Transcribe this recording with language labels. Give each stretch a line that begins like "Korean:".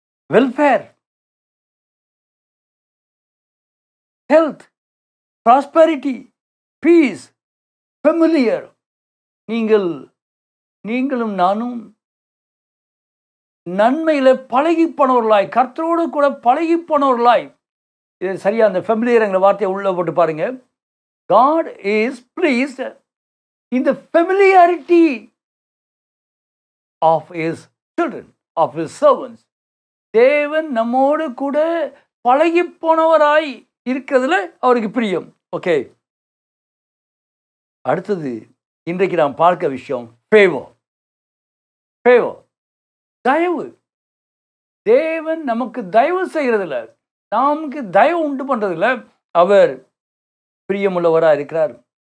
English: Welfare, health, prosperity, peace, familiar.
Tamil: நீங்களும் நானும் நன்மையில் பழகி போனவர்களாய், கர்த்தரோடு கூட பழகி போனவர்களாய். இது சரியா அந்த ஃபெமிலியர்ங்கிற வார்த்தையை உள்ள போட்டு பாருங்க.
English: God is pleased in the familiarity of his children, of his servants.
Tamil: தேவன் நம்மோடு கூட பழகி போனவராய் இருக்கிறதுல அவருக்கு பிரியம். ஓகே, அடுத்தது இன்றைக்கு நாம் பார்க்க விஷயம் ஃபேவர். தயவு. தேவன் நமக்கு தயவு செய்கிறதில்ல, நமக்கு தயவு உண்டு பண்றதில்ல, அவர் பிரியமுள்ளவராக இருக்கிறார்.